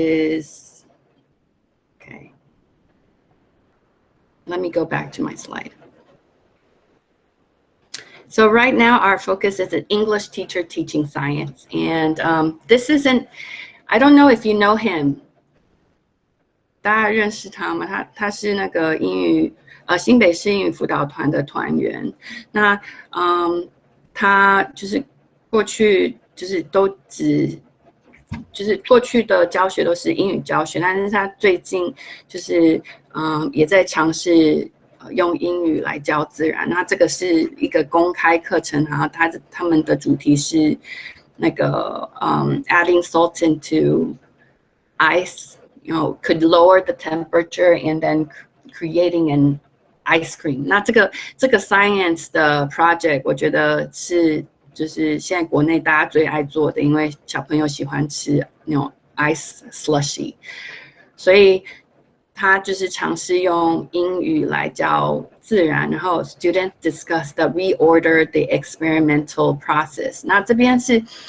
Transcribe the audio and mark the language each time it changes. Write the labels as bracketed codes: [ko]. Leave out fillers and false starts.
[en] Okay. Let me go back to my slide. So right now our focus is an English teacher teaching science, and this isn't. I don't know if you know him. [zh] 大家认识他吗？他是那个新北市英语辅导团的团员。那他就是过去就是过去的教学都是英语教学，但是他最近就是也在尝试用英语来教自然。那这个是一个公开课程，然后他们的主题是那个 [en] adding salt into ice. Could lower the temperature and then creating an ice cream. [zh] 那这个 science 的 project 我觉得是就是现在国内大家最爱做的，因为小朋友喜欢吃那种 ice slushy， 所以他就是尝试用英语来教自然，然后 [en] students discuss the reorder the experimental process。 [zh] 那这边是。